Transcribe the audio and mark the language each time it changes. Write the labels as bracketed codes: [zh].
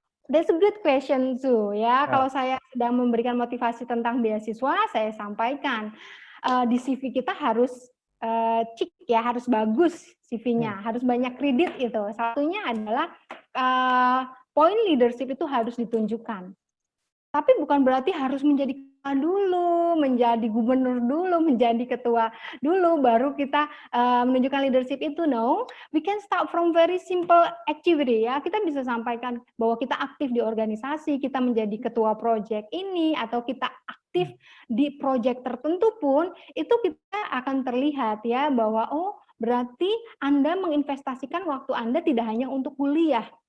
[en] That's a good question too ya. [id] Kalau saya sedang memberikan motivasi tentang beasiswa, saya sampaikan di CV kita harus cik ya, harus bagus CV-nya, harus banyak kredit itu. Satunya adalah poin leadership itu harus ditunjukkan. Tapi bukan berarti harus menjadi ketua dulu, menjadi gubernur dulu, menjadi ketua dulu, baru kita menunjukkan leadership itu. [en] No, we can start from very simple activity ya. [id] Kita bisa sampaikan bahwa kita aktif di organisasi, kita menjadi ketua project ini, atau kita aktif di project tertentu pun, itu kita akan terlihat ya, bahwa berarti Anda menginvestasikan waktu Anda tidak hanya untuk kuliah.